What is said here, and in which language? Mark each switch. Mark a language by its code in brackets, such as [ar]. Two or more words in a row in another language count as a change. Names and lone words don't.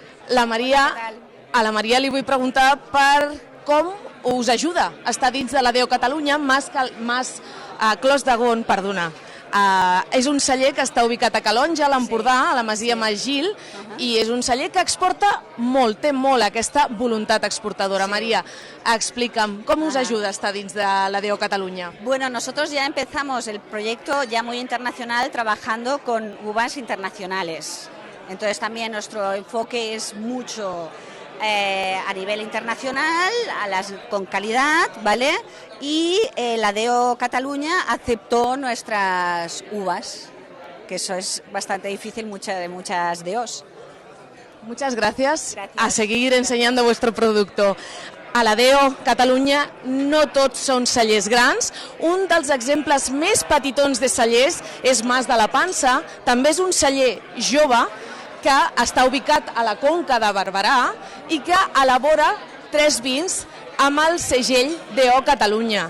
[ca] A la Maria li vull preguntar per com us ajuda a estar dins de la DO Catalunya, Clos de Gon, perdona. És un celler que està ubicat a Calonge, a l'Empordà, a la Masia Magil, i és un celler que exporta molt, té molt aquesta voluntat exportadora. [es] María, explícame, ¿cómo os ayuda a estar [ca] dins de la [es] DO Catalunya? Bueno, nosotros ya empezamos el proyecto ya muy internacional trabajando con uvas internacionales. Entonces también nuestro enfoque es mucho a nivel internacional, con calidad, ¿vale? Y la DO Cataluña aceptó nuestras uvas, que eso es bastante difícil de muchas DOs. Muchas gracias. A seguir enseñando vuestro producto. [ca] A la DO Catalunya no tots són cellers grans. Un dels exemples més petitons de cellers és Mas de la Pansa. També és un celler jove que està ubicat a la Conca de Barberà i que elabora 3 vins amb el segell DO Catalunya.